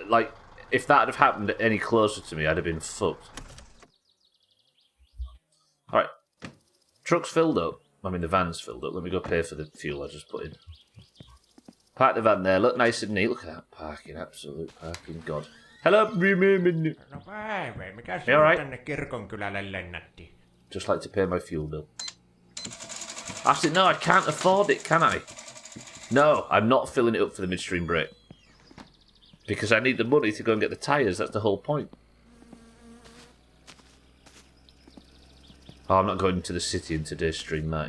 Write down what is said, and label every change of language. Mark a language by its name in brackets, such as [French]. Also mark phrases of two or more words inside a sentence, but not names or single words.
[English] Like, if that had happened any closer to me, I'd have been fucked. Alright. Truck's filled up. I mean, the van's filled up. Let me go pay for the fuel I just put in. Park the van there. Look nice and neat. Look at that parking. Absolute parking god. Hello. [Finnish] No päivä, mikä sinut right? tänne kirkonkylälle lennätti? [English] Just like to pay my fuel bill. Actually, no, I can't afford it, can I? No, I'm not filling it up for the midstream break. Because I need the money to go and get the tyres. That's the whole point. Oh, I'm not going to the city in today's stream, mine.